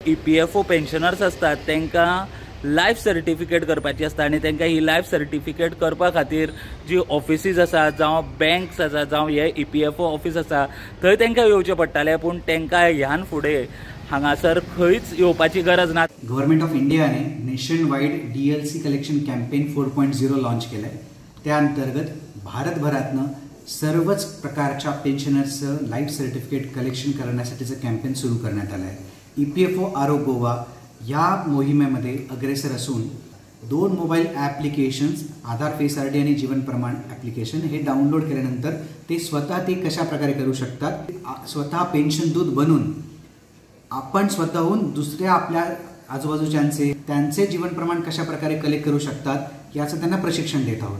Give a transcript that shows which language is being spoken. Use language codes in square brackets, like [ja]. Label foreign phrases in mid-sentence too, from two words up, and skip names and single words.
[kok] EPFO पेन्शनर्स असतात तांकां [en] life certificate [kok] करपाची आसता आनी तांकां ही [en] life certificate [kok] करपा खातीर जी ऑफिसीज आसा जावं बँक्स आसा जावं हे EPFO ऑफिस आसा थंय तांकां येवचें पडटालें, पूण तांकां ह्यान फुडें हांगासर खंयच येवपाची गरज ना। [mr] गव्हर्नमेंट ऑफ इंडियाने [en] nationwide DLC collection campaign [mr] 4.0 लॉन्च केलं आहे। त्या अंतर्गत भारतभरातनं सर्वच प्रकारच्या पेन्शनर्सचं [en] life certificate collection [mr] करण्यासाठीचं कॅम्पेन सुरू करण्यात आलं आहे। EPFO आरो गोवा या मोहिमेमध्ये अग्रेसर असून 2 [en] mobile applications [mr] आधार फेस ID आणि जीवन प्रमाण ॲप्लिकेशन हे डाउनलोड केल्यानंतर ते स्वतः कशा प्रकारे करू शकतात, स्वतः पेन्शन दूत बनून आपण स्वतःहून दुसऱ्या आपल्या आजूबाजूच्यांचे त्यांचे जीवन प्रमाण कशा प्रकारे कलेक्ट करू शकतात याचं त्यांना प्रशिक्षण देत आहोत।